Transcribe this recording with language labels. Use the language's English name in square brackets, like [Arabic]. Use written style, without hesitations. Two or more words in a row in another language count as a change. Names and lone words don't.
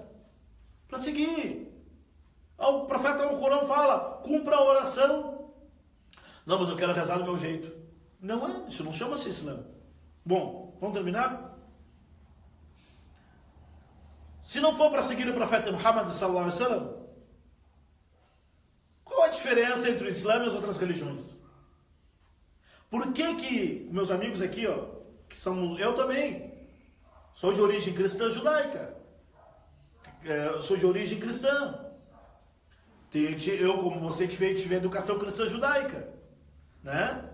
[Portuguese] Para seguir. O profeta no Corão fala, cumpra a oração. Não, mas eu quero rezar do meu jeito. Não é, isso não chama-se Islã. Bom, vamos terminar? Se não for para seguir o profeta Muhammad [Arabic] صلى الله عليه وسلم, [Portuguese] qual a diferença entre o Islã e as outras religiões? Por que meus amigos aqui, que são, eu também, sou de origem cristã judaica, sou de origem cristã, eu como você que tive educação cristã judaica, né?